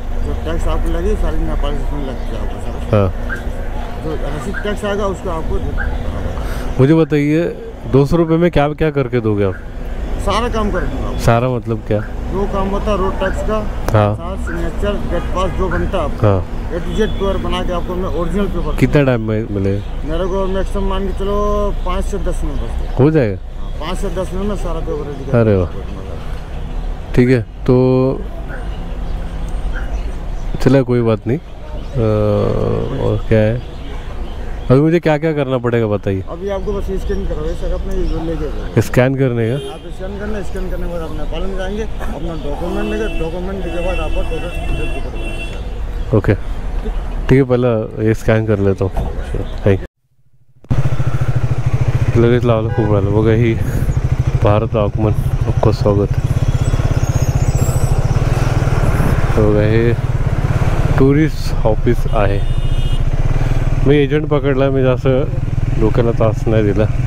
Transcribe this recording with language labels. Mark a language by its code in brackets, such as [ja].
[hi] जो टैक्स आपको लगी सारी नेपाल में लग जाएगा सर. हाँ जो रसीद टैक्स आएगा उसको आपको. मुझे बताइए 200 रुपये में क्या क्या करके दोगे आप? सारा काम कर दूंगा। सारा मतलब क्या? जो काम होता है रोड टैक्स का, हाँ साथ सिग्नेचर, गेट पास जो बनता है आपका, हाँ। A to Z पेपर बना के आपको मैं ओरिजिनल पेपर। कितना टाइम में मिले? मेरे को मैक्सिमम मान के चलो 5 से 10 मिनट बस। हो जाएगा? 5 से 10 मिनट में सारा पेपर रेडी कर अरे वाह, ठीक है। तो चला कोई बात नहीं। और क्या है अभी मुझे क्या क्या करना पड़ेगा बताइए? अभी आपको बस स्कैन करवाइए सर, अपने ये लेके स्कैन करने का? आप स्कैन करना, स्कैन करने के बाद आप नेपाल में जाएंगे, अपना डॉक्यूमेंट लेंगे, डॉक्यूमेंट के बाद आपका टोटल। ओके ठीक है, पहला ये स्कॅन कर लेतो. थँक्यू. [mr] लगेच लावलं खूप राहिलं बघा. ही भारत आगमन आपलं स्वागत. बघा हे टुरिस्ट ऑफिस आहे. मी एजंट पकडला, मी जास्त लोकांना त्रास नाही दिला.